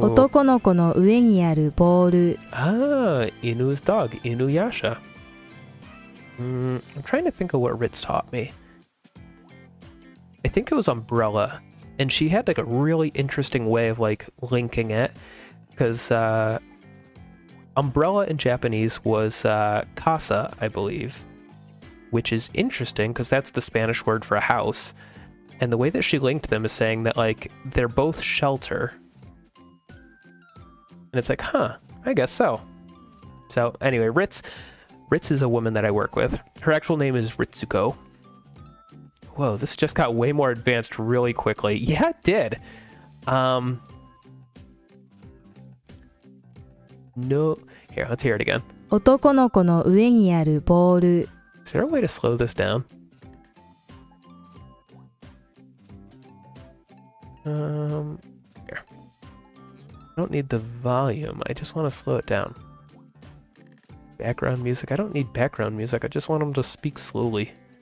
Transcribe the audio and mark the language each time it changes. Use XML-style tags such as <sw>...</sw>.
<ja>男の子の上にあるボール</ja> <en>Ah, Inu's dog, Inuyasha. I'm trying to think of what Ritz taught me. I think it was umbrella. And she had like a really interesting way of like linking it. Because umbrella in Japanese was casa, I believe. Which is interesting because that's the Spanish word for a house. And the way that she linked them is saying that like they're both shelter. And it's like, huh, I guess so. So anyway, Ritz is a woman that I work with. Her actual name is Ritsuko. Whoa, this just got way more advanced really quickly. Yeah, it did. No, here, let's hear it again.</en> <ja>男の子の上にあるボール</ja> <en>Is there a way to slow this down? Here. I don't need the volume. I just want to slow it down. Background music. I don't need background music. I just want them to speak slowly.</en>